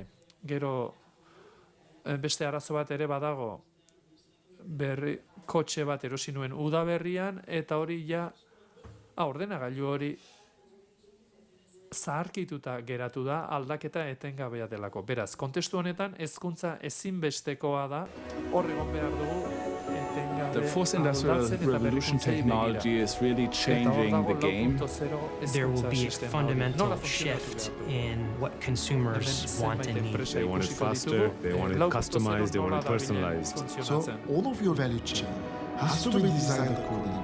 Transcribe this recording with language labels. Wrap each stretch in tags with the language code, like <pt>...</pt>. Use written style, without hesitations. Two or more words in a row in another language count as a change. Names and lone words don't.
<eu>Gero beste arazo bat ere badago, kotxe bat erosi nuen udaberrian, eta hori ordenagailu hori zaharkituta geratu da, aldaketa etengabea delako. Beraz, kontestu honetan hezkuntza ezinbestekoa da, hor egon behar dugu</eu> <en>The fourth industrial revolution technology is really changing the game. There will be a fundamental shift in what consumers want and need. They want it faster, they want it customized, they want it personalized. So all of your value chain has to be designed accordingly.</en>